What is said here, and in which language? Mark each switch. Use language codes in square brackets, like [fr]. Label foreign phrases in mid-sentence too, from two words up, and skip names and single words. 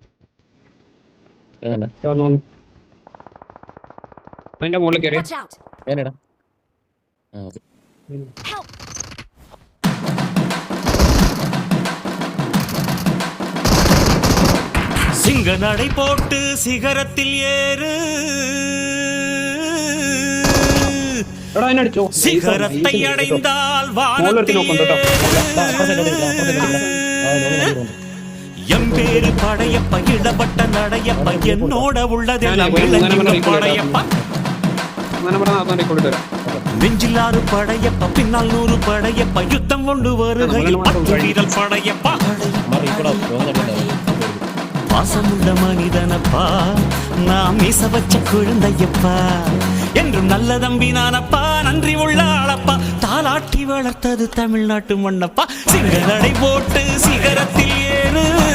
[ml] ഏതാ അതിന്റെ മുകളിൽ കയറി. [en] Watch out! [ml] ഏനെടാ ആ ഓക്കെ [en] Help! [ta] சிங்க நடை போட்டு சிகரத்தில் ஏறு [ml] എടാ അതിനെ അടിച്ചോ. [ta] சிகரத்தை அடைந்தால் [ml] മുകളിലെടുത്ത് നോക്കണ്ട കേട്ടോ. [ta] எம்பேரு படையப்ப இடப்பட்ட நடையப்ப என்னோட உள்ளதெல்லாம் படையப்ப [ml] അങ്ങനെ പറഞ്ഞാൽ അതാണ് റെക്കോർഡ് തരാം. [ta] நெஞ்சிலாறு படையப்ப பின்னால் 100 படையப்ப யுத்தம் கொண்டு வருகையில் 10 வீரல் படையப்ப பாசமுள்ள மனிதனப்பா நாம் மீச வச்ச குழந்தையப்பா என்றும் நல்ல தம்பி நானப்பா நன்றி உள்ள ஆளப்பா தாலாட்டி வளர்த்தது தமிழ்நாட்டு மண்ணப்பா சிங்கநடை போட்டு சிகரத்தில் ஏறு